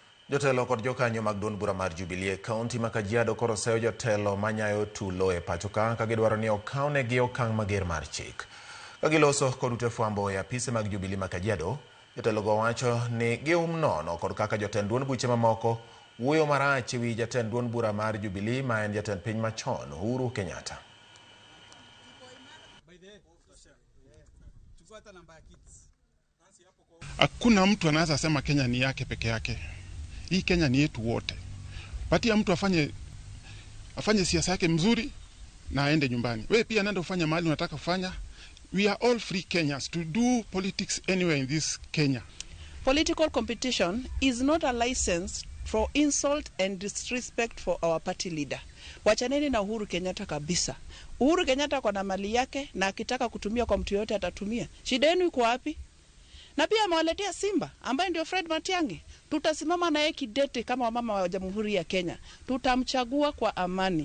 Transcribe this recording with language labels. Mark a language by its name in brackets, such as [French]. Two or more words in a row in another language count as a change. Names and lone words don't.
[Luo (Kenya and Tanzania)] Jotelo kod jokanyo mag duond bura mar Jubilee County ma Kajiado koro seyo jotelo manyayo tulo e pacho ka gidwaro ni okawnegi okang' mager mar chik. Kagiloso kod ute fwambo e apise mag Jubilee ma Kajiado, jotelogo wacho ni gium nono kod kaka jotend duond buche mamoko wuoyo marach ewi jatend duond bura mar Jubilee ma en jatend piny machon Uhuru Kenyatta. [Swahili] Hakuna mtu anaweza sema Kenya ni yake peke yake. Hii Kenya ni yetu wote. Patia mtu afanye siasa yake mzuri na aende nyumbani. Wewe pia nenda ufanye mahali unataka kufanya. [English] We are all free Kenyans to do politics anywhere in this Kenya. Political competition is not a license for insult and disrespect for our party leader. [Swahili] Wachaneni na Uhuru Kenyatta kabisa. Uhuru Kenyatta kwa na mali yake na akitaka kutumia kwa mtu yote atatumia. Shida yenu iko wapi? Na pia amewaletea Simba ambaye ndio Fred Matiang'i. Tutasimama na yeye kidete kama wamama wa Jamhuri ya Kenya. Tutamchagua kwa amani.